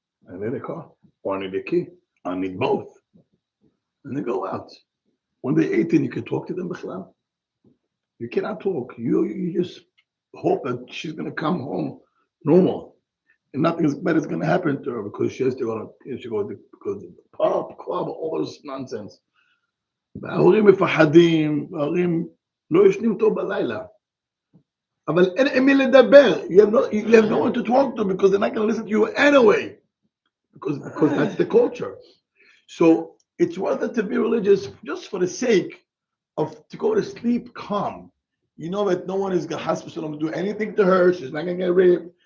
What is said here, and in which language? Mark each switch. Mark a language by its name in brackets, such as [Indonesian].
[English] I need a car. Or I need a key. I need both. And they go out. When they're 18, you can talk to them. You cannot talk. You just hope that she's going to come home normal. And nothing bad is going to happen to her because she has to go to the pub, club, all this nonsense. [Hebrew] ההורים מפחדים, ההורים לא ישנים טוב בלילה. אבל אין מי לדבר. [English] You have no one to talk to because they're not going to listen to you anyway. Because that's the culture. So it's worth it to be religious just for the sake of to go to sleep calm. You know that no one is going to do anything to her. She's not going to get raped.